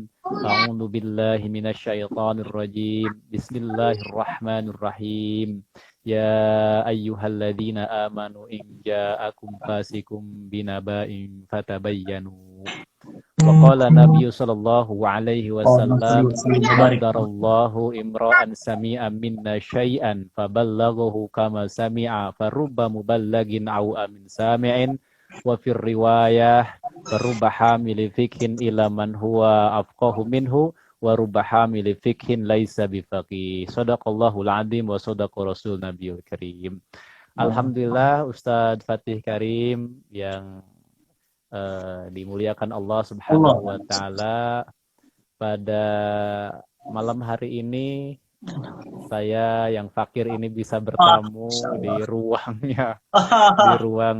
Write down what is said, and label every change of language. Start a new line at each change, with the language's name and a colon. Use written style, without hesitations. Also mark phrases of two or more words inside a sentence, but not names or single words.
Arabic: أعوذ بالله من الشيطان الرجيم. بسم الله الرحمن الرحيم. يا أيها الذين آمنوا إن جاءكم فاسق بنبإ فتبينوا وقال النبي صلى الله عليه اللهم صل وسلم, وسلم وبارك. قدر الله امرأ سمع منا شيئا فبلغه كما سمع فرب مبلغ أو أمن سامع وفي الرواية فرب حامل فقه إلى من هو أفقه منه ورب حامل فقه ليس بفقيه. صدق الله العظيم وصدق رسول النبي الكريم.
Indonesian: Alhamdulillah Ustadz Fatih Karim yang dimuliakan
Arabic: الله سبحانه وتعالى,
Indonesian: pada malam hari ini saya yang fakir ini bisa bertamu di ruangnya, di ruang